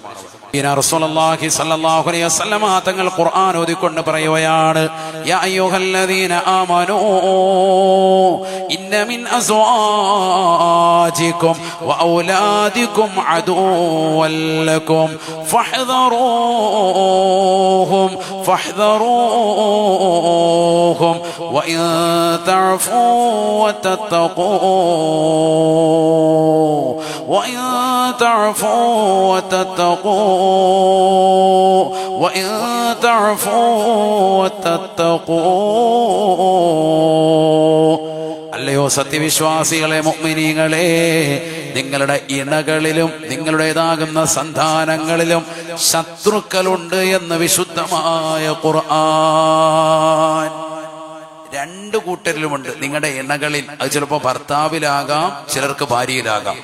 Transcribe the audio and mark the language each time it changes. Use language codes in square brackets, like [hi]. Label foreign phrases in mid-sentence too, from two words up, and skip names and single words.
[ar] رسول الله صلى الله عليه وسلم [ml] തങ്ങൾ ഖുർആൻ ഓതിക്കൊണ്ട് പറയുകയാണ്, [ar] يا أيها الذين آمنوا إن من أزواجكم وأولادكم عدوا لكم فاحذروهم وإن تعفوا وتتقوا وإن تعفوا وتتقوا [ml] അല്ലയോ സത്യവിശ്വാസികളെ, മുഅ്മിനീങ്ങളെ, നിങ്ങളുടെ ഇണകളിലും നിങ്ങളുടേതാകുന്ന സന്താനങ്ങളിലും ശത്രുക്കളുണ്ട് എന്ന് വിശുദ്ധമായ ഖുർആൻ. 2 കൂട്ടരിലുമുണ്ട്. നിങ്ങളുടെ ഇണകളിൽ, അത് ചിലപ്പോൾ ഭർത്താവിലാകാം, ചിലർക്ക് ഭാര്യയിലാകാം.